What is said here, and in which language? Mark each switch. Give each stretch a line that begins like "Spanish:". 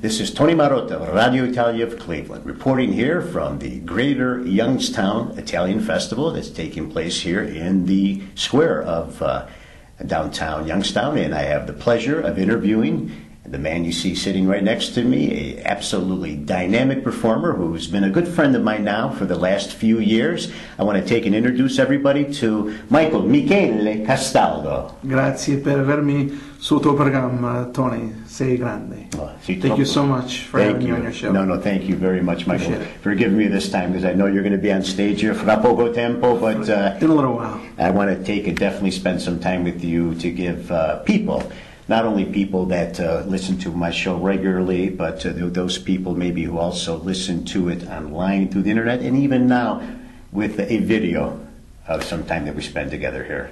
English: This is Tony Marotta of Radio Italia of Cleveland, reporting here from the Greater Youngstown Italian Festival that's taking place here in the square of downtown Youngstown, and I have the pleasure of interviewing the man you see sitting right next to me, an absolutely dynamic performer who's been a good friend of mine now for the last few years. I want to take and introduce everybody to Micheal Castaldo.
Italian: Grazie per avermi sul tuo programma, Tony. Sei grande.
English: Thank you so much for having me on your show. No, thank you very much, Michael, for giving me this time, because I know you're going to be on stage here
Italian: fra poco tempo,
English: but in a little while. I want to take and definitely spend some time with you to give people, not only people that listen to my show regularly, but those people maybe who also listen to it online through the internet, and even now with a video of some time that we spend together here.